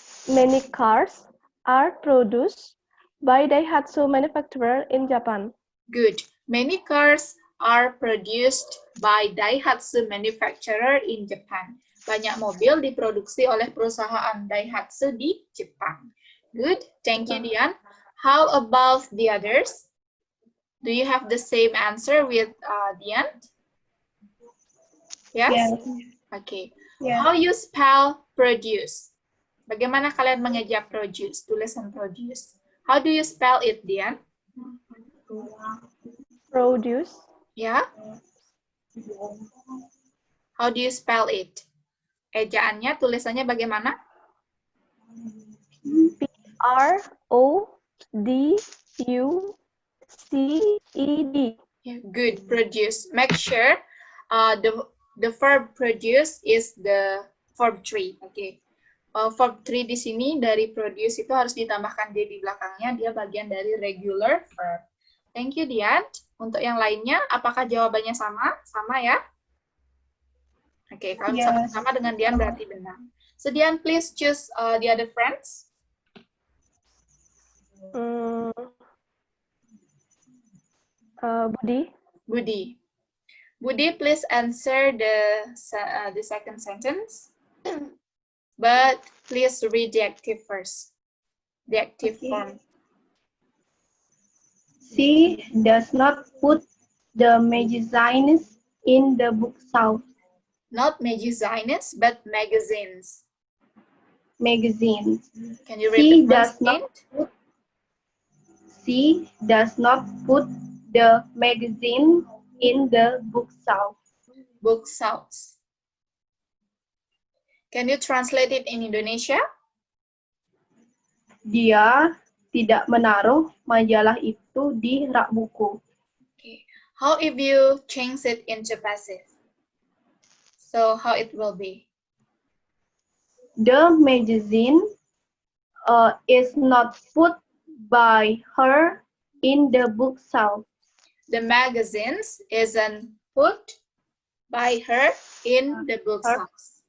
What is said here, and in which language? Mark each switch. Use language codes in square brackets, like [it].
[en] Many cars are produced by Daihatsu manufacturer in Japan. good. Many cars are produced by Daihatsu manufacturer in Japan. [id] Banyak mobil diproduksi oleh perusahaan Daihatsu di Jepang. [en] Good. Thank you, Dian. How about the others? Do you have the same answer with Dian? Yes? Yes. Okay. Yes. How you spell produce? [id] Bagaimana kalian mengeja produce, tulisan produce? [en] How do you spell it, Dian? Produce. [id] Ya? [en] How do you spell it? [id] Ejaannya, tulisannya bagaimana? [en] Produce. P-R-O-D-U-C-E-D. Yeah, good. Produce. Make sure the verb produce is the verb 3. Okay. [id] Verb 3 di sini dari produce itu harus ditambahkan D di belakangnya. Dia bagian dari regular verb. [en] Thank you, Dian. [id] Untuk yang lainnya, apakah jawabannya sama? Sama ya? Oke, kalau misalkan [en] Yes. [id] sama dengan Dian berarti benar. [en] So, Dian, please choose the other friends. Budi. Budi. Budi, please answer the second sentence. But please read the active first. The active Okay. form. She does not put the magazines in the bookshelf. Not magazines, but magazines. Magazines. Can you She repeat does once again? She does not put the magazine in the bookshelf. Bookshelves. Can you translate it in Indonesia? [id] Dia tidak menaruh majalah itu di rak buku. [en] Okay. How if you change it into passive? So how it will be? The magazine is not put by her in the bookshelf. The magazines isn't put by her in the bookshelves.